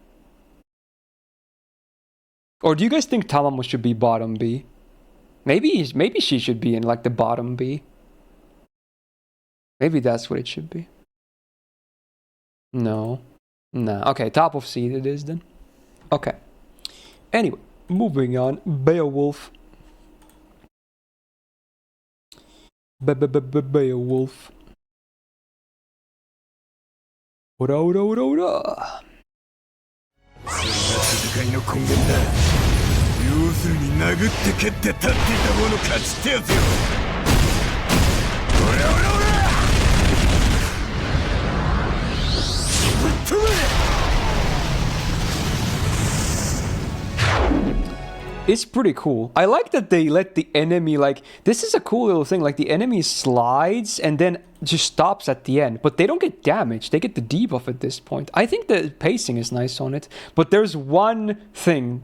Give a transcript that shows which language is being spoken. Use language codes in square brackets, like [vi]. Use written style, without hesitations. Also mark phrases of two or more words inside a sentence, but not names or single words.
[en] Or do you guys think Tamamo should be bottom B? Maybe she should be in like the bottom B. Maybe that's what it should be. No. Nah. Okay, top of C it is then. Okay. Anyway, moving on. Beowulf. Beowulf. [ja] Ora, ora, ora, ora. 戦いの根源だ。要するに殴って蹴って立っていた方の勝ちってやつよ。オラオラオラ。ぶっ飛べ。 [en] It's pretty cool. I like that they let the enemy, like, this is a cool little thing, like the enemy slides and then just stops at the end, but they don't get damaged. They get the debuff at this point. I think the pacing is nice on it, but there's one thing.